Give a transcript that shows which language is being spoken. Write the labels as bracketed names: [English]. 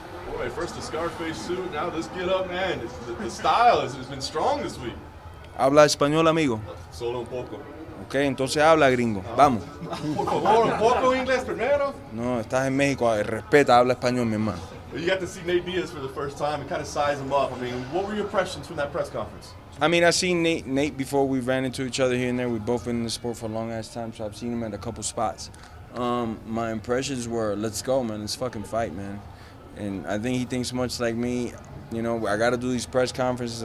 [English] Boy, first the Scarface suit, now this get up, man. The style has been strong this week. [Spanish] ¿Habla español, amigo? Solo un poco. Ok, entonces habla, gringo. Vamos. Por favor, un poco inglés primero. No, estás en México. Respeta, habla español, mi hermano. [English] You got to see Nate Diaz for the first time and kind of size him up. I mean, what were your impressions from that press conference? I mean, I've seen Nate before. We ran into each other here and there. We've both been in the sport for a long ass time, so I've seen him at a couple spots. My impressions were, let's go, man. Let's fucking fight, man. And I think he thinks much like me. You know, I got to do these press conferences.